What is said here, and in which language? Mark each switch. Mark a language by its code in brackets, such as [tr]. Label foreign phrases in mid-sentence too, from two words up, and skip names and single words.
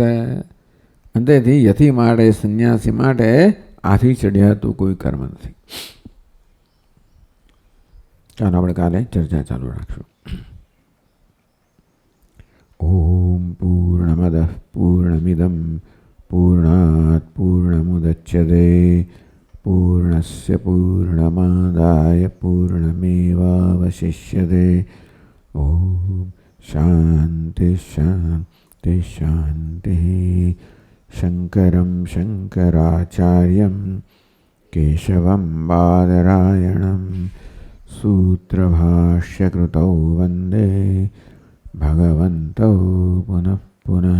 [gu] અંતેથી યતિ માટે, સંન્યાસી માટે આથી ચઢિયાતું કોઈ કર્મ નથી. ચાલો આપણે કાલે ચર્ચા ચાલુ રાખશું. [sa] ओम् पूर्णमदः पूर्णमिदम् पूर्णात् पूर्णमुदच्यते पूर्णस्य पूर्णमादाय पूर्णमेवावशिष्यते। ओम शांति शांति शांति। शंकरं शंकराचार्यं केशवं बादरायणं सूत्रभाष्यकृतौ वन्दे भगवन्तौ पुनः पुनः।